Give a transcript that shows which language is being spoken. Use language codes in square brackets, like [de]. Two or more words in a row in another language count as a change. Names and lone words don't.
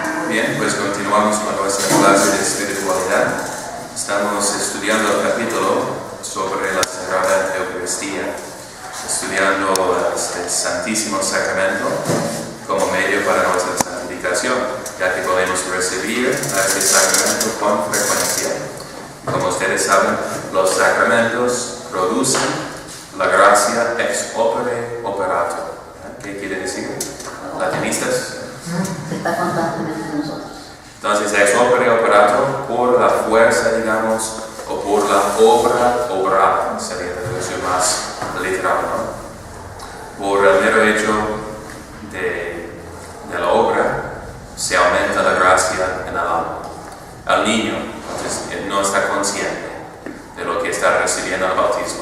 [es] Bien, pues continuamos con nuestra clase de espiritualidad. Estamos estudiando el capítulo sobre la Sagrada Eucaristía, estudiando el Santísimo Sacramento como medio para nuestra santificación, ya que podemos recibir a este sacramento con frecuencia. Como ustedes saben, los sacramentos producen la gracia [la] ex opere operato. [es] ¿Qué quiere decir? ¿Latinistas? Está constantemente en nosotros. Entonces, [la] ex opere operato, [es] por la fuerza, digamos, o por la obra obrada, sería la traducción más literal, ¿no? Por el mero hecho de la obra, se aumenta la gracia en el alma. El niño, entonces, no está consciente de lo que está recibiendo el bautismo.